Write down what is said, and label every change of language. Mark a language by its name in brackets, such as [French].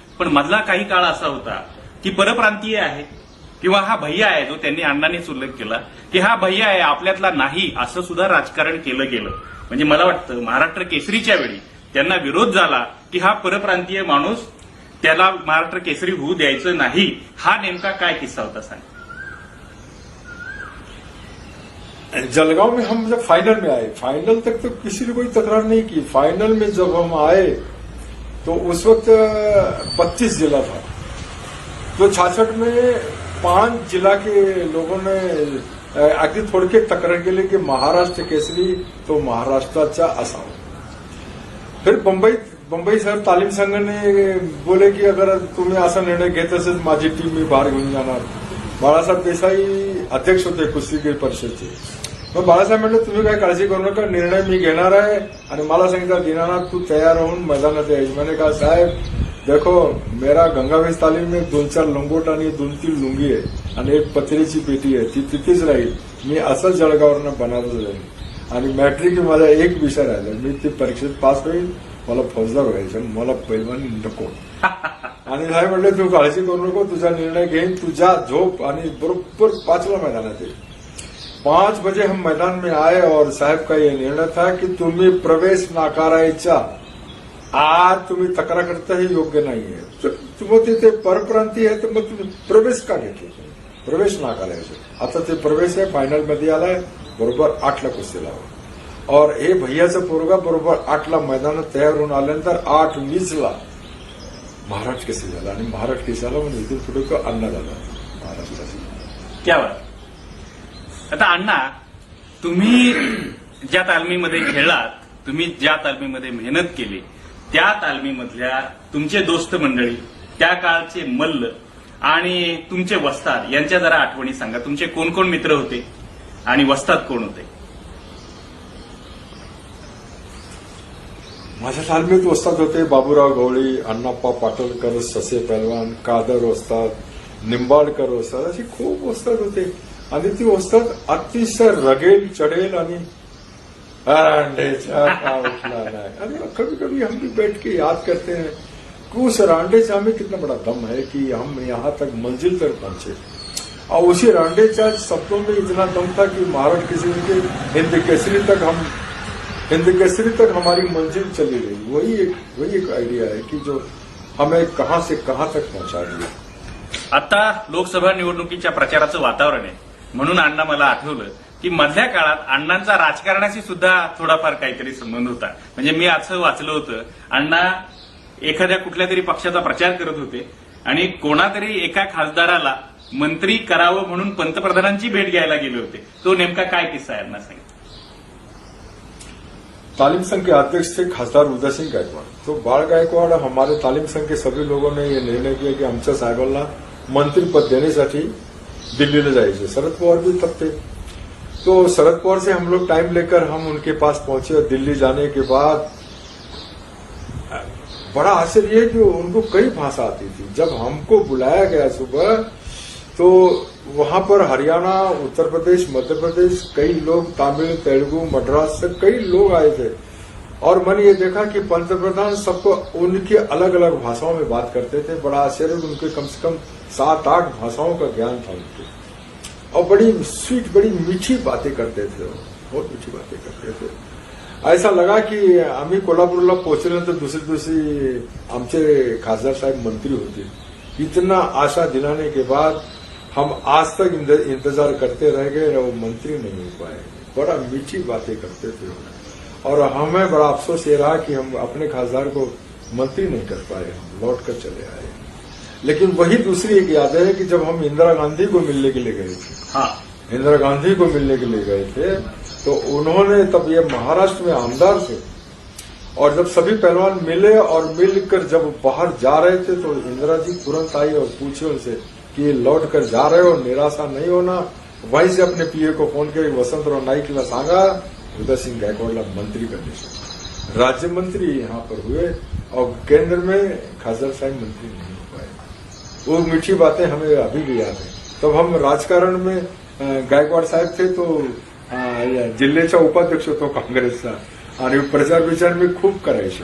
[Marathi] पण मधला काही काळ असा होता की परप्रांतीय आहे किंवा हा भैया आहे जो त्यांनी अण्णांनीच उल्लेख केला की हा भैया आहे आपल्यातला नाही असं सुद्धा राजकारण केलं गेलं. म्हणजे मला वाटतं महाराष्ट्र केसरीच्या वेळी त्यांना विरोध झाला की हा परप्रांतीय माणूस त्याला महाराष्ट्र केसरी होऊ द्यायचं नाही. हा नेमका काय किस्सा होता सांग. [Hindi] जलगांव में हम जब फाइनल में आए, फाइनल तक तो किसी ने कोई तकरार नहीं की. फाइनल में जब हम आए तो उस वक्त 25 जिला था. तो 66 में 5 जिला के लोगों ने [Marathi] अगदी थोडक्यात तक्रार केली की महाराष्ट्र केसरी तो महाराष्ट्राचा असावा. फिर बंबई शहर तालीम संघाने बोले की अगर तुम्ही असा निर्णय घेत असेल माझी टीम मी बाहेर घेऊन जाणार. बाळासाहेब देसाई अध्यक्ष होते कुस्तीगीर परिषदचे. मग बाळासाहेब म्हणले तुम्ही काय काळजी करू नका निर्णय मी घेणार आहे आणि मला सांगितलं दीनानाथ तू तयार होऊन मैदानात यायची. [Hindi] मैंने कहा साहेब देखो मेरा गंगावेश तालीम में 2-4 लंगोट [Marathi] आणि 2-3 लुंगी आहे आणि एक पत्रीची पेटी आहे ती तिथेच राहील. मी असंच जळगाववरनं बनारस जाईन आणि मॅट्रिक माझा एक विषय राहिला. मी ती परीक्षेत पास होईल. मला फौजदार व्हायचं मला पैलवानी नको. आणि साहेब म्हणले तू काळजी करू नको तुझा निर्णय घेईन तुझा झोप. आणि बरोबर 5ला मैदानात आहे. [Hindi] 5 बजे हम मैदान में आए और साहब का ये निर्णय था कि [Marathi] तुम्ही प्रवेश नाकारायचा. आज तुम्ही तक्रार करता हे योग्य नाहीये. तुम्ही तिथे परप्रांती आहे तर मग तुम्ही प्रवेश का घेतले. प्रवेश नाकारायचा. आता ते प्रवेश आहे फायनल मध्ये आलाय बरोबर 8ला कुस्तीला. और हे भैयाचं पोरगा बरोबर 8ला मैदानात तयार होऊन आल्यानंतर 8:20ला महाराष्ट्र केसरी झाला. आणि महाराष्ट्र केसरी झाला म्हणजे इथून पुढे तो अण्णा झाला महाराष्ट्राचा. [Hindi] क्या बात. [Marathi] आता अण्णा तुम्ही ज्या तालमीमध्ये खेळलात तुम्ही ज्या तालमीमध्ये मेहनत केली त्या तालमीमधल्या तुमचे दोस्त मंडळी त्या काळचे मल्ल आणि तुमचे वस्ताद यांच्या जरा आठवणी सांगा. तुमचे कोण कोण मित्र होते आणि वस्ताद कोण होते. माझ्या तालमीत वस्ताद होते बाबूराव गवळी, अण्णाप्पा पाटोलकर, ससे पैलवान, कादर वस्ताद, निंबाळकर वस्ताद असे खूप वस्ताद होते. आणि ती वस्ताद अतिशय रगेल चढेल आणि रांडेचा का उठला नाही. [Hindi] आणि कभी कभी हम भी बैठ के याद करते हैं कि उस रांडे से हमें कितना बड़ा दम है कि हम यहाँ तक मंजिल तक पहुंचे. और उसी रांडेच्या शब्दों में इतना दम था कि महाराष्ट्र केसरी के हिंद केसरी तक हमारी मंजिल चली गई. वही एक आइडिया है कि जो हमें कहां से कहां तक पहुंचा दिया. [Marathi] आता लोकसभा निवडणुकीच्या प्रचाराचं वातावरण आहे म्हणून अण्णा मला आठवलं की मधल्या काळात अण्णांचा राजकारणाशी सुद्धा थोडाफार काहीतरी संबंध होता. म्हणजे मी असं वाचलं होतं अण्णा एखाद्या कुठल्या तरी पक्षाचा प्रचार करत होते आणि कोणातरी एका खासदाराला मंत्री करावं म्हणून पंतप्रधानांची भेट घ्यायला गेले होते. तो नेमका काय किस्सा आहे अण्णा सांगितलं. [Hindi] तालीम संघ के अध्यक्ष थे खासदार उदय सिंह गायकवाड़. तो बाळ गायकवाड़ हमारे तालीम संघ के सभी लोगों ने ये निर्णय किया कि [Marathi] आमच्या साहेबांना मंत्रीपद देण्यासाठी दिल्लीला जायचे. [Hindi] शरद पवार भी तब थे. तो शरद पवार से हम लोग टाइम लेकर हम उनके पास पहुंचे. और दिल्ली जाने के बाद बड़ा आश्चर्य है कि उनको कई भाषा आती थी. जब हमको बुलाया गया सुबह तो वहां पर हरियाणा, उत्तर प्रदेश, मध्य प्रदेश कई लोग, तमिल, तेलुगु, मद्रास से कई लोग आए थे. और मैंने ये देखा कि पंतप्रधान सबको उनकी अलग अलग भाषाओं में बात करते थे. बड़ा आश्चर्य, उनके कम से कम 7-8 भाषाओं का ज्ञान था उनके. और बड़ी स्वीट बड़ी मीठी बातें करते थे. बहुत मीठी बातें करते थे. [Marathi] ऐसा लगा की आम्ही कोल्हापूरला पोहोचल्यानंतर दुसऱ्या दिवशी आमचे खासदार साहेब मंत्री होते. [Hindi] इतना आशा दिलाने के बाद हम आज तक इंतजार करते रह गए और मंत्री नहीं हो पाए. बड़ा मीठी बातें करते थे और हमें बड़ा अफसोस ये रहा कि हम अपने खासदार को मंत्री नहीं कर पाए. हम लौट कर चले आए. लेकिन वही दूसरी एक याद है कि जब हम इंदिरा गांधी को मिलने के लिए गए थे, हाँ, इंदिरा गांधी को मिलने के लिए गए थे, तो उन्होंने तब ये महाराष्ट्र में आमदार थे, और जब सभी पहलवान मिले और मिलकर जब बाहर जा रहे थे तो इंदिरा जी तुरंत आई और पूछे उनसे कि लौट कर जा रहे हो, निराशा नहीं होना। वहीं से अपने पीए को फोन किया, वसंतराव [Marathi] नाईकला सांगा [Hindi] उदय सिंह गायकवाडला मंत्री करने से। राज्य मंत्री यहाँ पर हुए और केंद्र में खासदार साहब मंत्री नहीं हो पाए। वो मीठी बातें हमें अभी भी याद है। [Marathi] तब हम राजकारण में गायकवाड साहेब थे तो जिल्ह्याचा उपाध्यक्ष होतो काँग्रेसचा आणि प्रचार विचार में खूब करायचे।